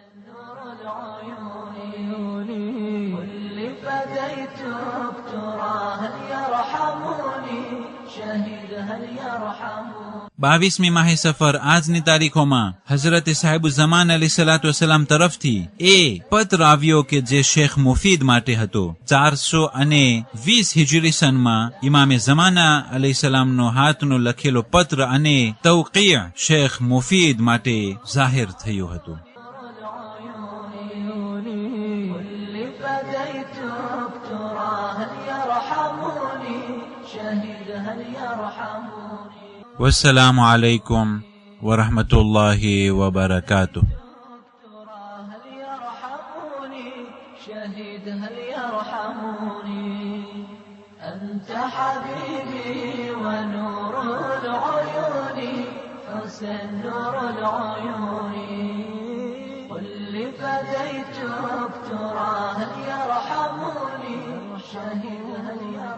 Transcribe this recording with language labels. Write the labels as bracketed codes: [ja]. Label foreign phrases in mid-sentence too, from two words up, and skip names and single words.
[gu] બાવીસમી માહે સફર આજની તારીખોમાં હઝરત સાહેબ ઝમાન [ar] عليه الصلاة والسلام [gu] તરફથી એ પત્ર આવ્યો કે જે શેખ મુફીદ માટે હતો. 420 હિજરી સનમાં ઇમામે ઝમાના અલૈહિસ્સલામનો હાથનો લખેલો પત્ર અને તવકીય શેખ મુફીદ માટે જાહેર થયો હતો. [ar] والسلام عليكم ورحمة الله وبركاته. هل يرحموني شهيد هل يرحموني أنت حبيبي ونور العيون حسن نور العيون قل لي فديتك ترى هل يرحموني شهيد هل